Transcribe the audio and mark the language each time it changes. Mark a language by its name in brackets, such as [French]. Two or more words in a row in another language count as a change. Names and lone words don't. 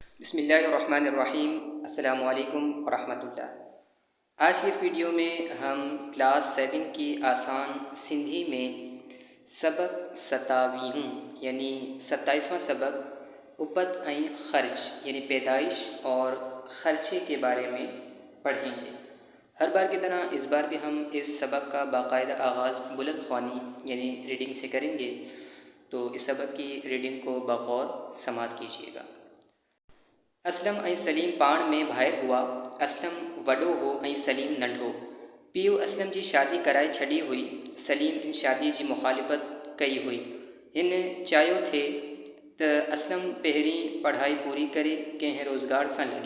[Arabic] بسم الله الرحمن الرحيم. السلام عليكم ورحمة الله. [Urdu] آج کی اس ویڈیو میں ہم کلاس 7 کی آسان سندھی میں سبق 27 یعنی 27واں سبق [Sindhi] उपत ऐं ख़र्च [Urdu] یعنی پیدائش اور خرچے کے بارے میں پڑھیں گے. ہر بار کی طرح اس بار بھی ہم اس سبق کا باقاعدہ آغاز بلند خوانی یعنی ریڈنگ سے کریں گے، تو اس سبق کی ریڈنگ کو بغور سماعت کیجیے گا. [Sindhi] असलम ऐं सलीम पाण में भाइर हुआ। असलम वॾो हो ऐं सलीम नंढो। पीउ असलम जी शादी कराए छॾी हुई। सलीम इन शादी जी मुखालिफ़त कई हुई। हिन चाहियो थे त असलम पहिरीं पढ़ाई पूरी करे कंहिं रोज़गार सां लॻे।